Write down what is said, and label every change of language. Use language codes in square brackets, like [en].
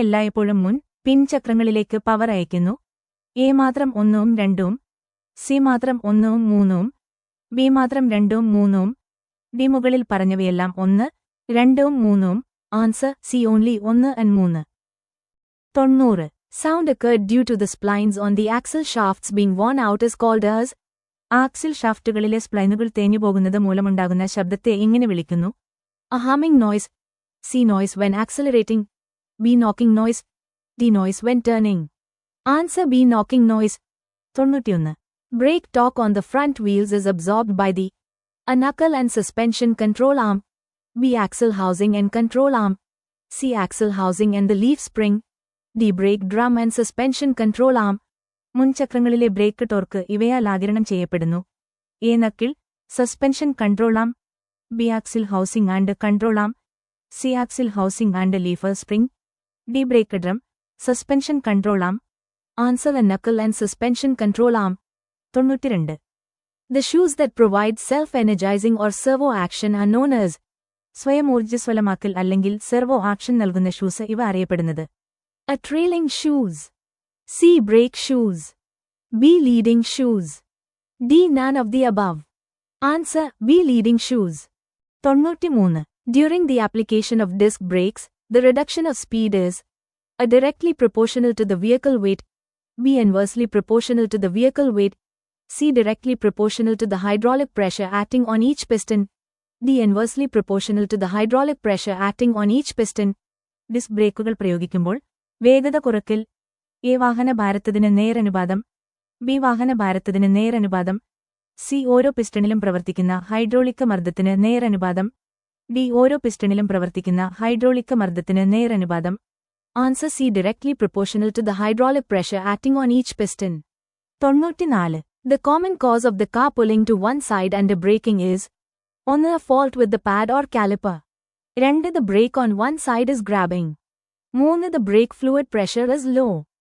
[ml] എല്ലായ്പ്പോഴും മുൻ, പിൻ ചക്രങ്ങളിലേക്ക് പവർ അയക്കുന്നു. എ മാത്രം 1 ഉം 2 ഉം, സി മാത്രം 1 ഉം 3 ഉം, ബി മാത്രം 2 ഉം 3 ഉം, ഡി മുകളിൽ പറഞ്ഞവയെല്ലാം 1, 2 ഉം 3 ഉം. [en] Answer C only 1 and 3. 90. Sound occurred due to the splines on the axle shafts being worn out is called as. [ml] Axle ഷാഫ്റ്റുകളിലെ സ്പ്ലൈനുകൾ തേഞ്ഞുപോകുന്നത് മൂലമുണ്ടാകുന്ന ശബ്ദത്തെ ഇങ്ങനെ വിളിക്കുന്നു. [en] A humming noise. C. Noise when accelerating. B. Knocking noise. D. Noise when turning. Answer B. Knocking noise. 91. Brake torque on the front wheels is absorbed by the A. Knuckle and suspension control arm. B. Axle housing and control arm. C. Axle housing and the leaf spring. D. Brake drum and suspension control arm. [ml] മുൻചക്രങ്ങളിലെ break torque ഇവയാൽ ആഗിരണം ചെയ്യപ്പെടുന്നു. [en] A. Knuckle, suspension control arm. B. Axle housing and control arm. C. Axle housing and leaf spring. D. Brake drum, suspension control arm. Answer A knuckle and suspension control arm. 92. The shoes that provide self-energizing or servo action are known as. [ml] സ്വയം ഊർജ്ജസ്വലമാക്കൽ അല്ലെങ്കിൽ servo action നൽകുന്ന shoes ഇവ അറിയപ്പെടുന്നത്. [en] A. Trailing shoes. C. Brake shoes. B. Leading shoes. D. None of the above. Answer B. Leading shoes. 93. During the application of disc brakes, the reduction of speed is A. Directly proportional to the vehicle weight, B. Inversely proportional to the vehicle weight, C. Directly proportional to the hydraulic pressure acting on each piston, D. Inversely proportional to the hydraulic pressure acting on each piston. [ml] Disk ബ്രേക്കുകൾ പ്രയോഗിക്കുമ്പോൾ വേഗത കുറയ്ക്കൽ A. വാഹനഭാരത്തിന് നേരനുപാതം, B. വാഹനഭാരത്തിന് നേരനുപാതം, C. ഓരോ പിസ്റ്റണിലും പ്രവർത്തിക്കുന്ന hydraulic മർദ്ദത്തിന് നേരനുപാതം, D. ഓരോ പിസ്റ്റണിലും പ്രവർത്തിക്കുന്ന hydraulic മർദ്ദത്തിന് നേരനുപാതം. [en] Answer C. Directly proportional to the hydraulic pressure acting on each piston. 94. The common cause of the car pulling to one side and braking is 1. A fault with the pad or caliper. 2. The brake on one side is grabbing. 3. The brake fluid pressure is low.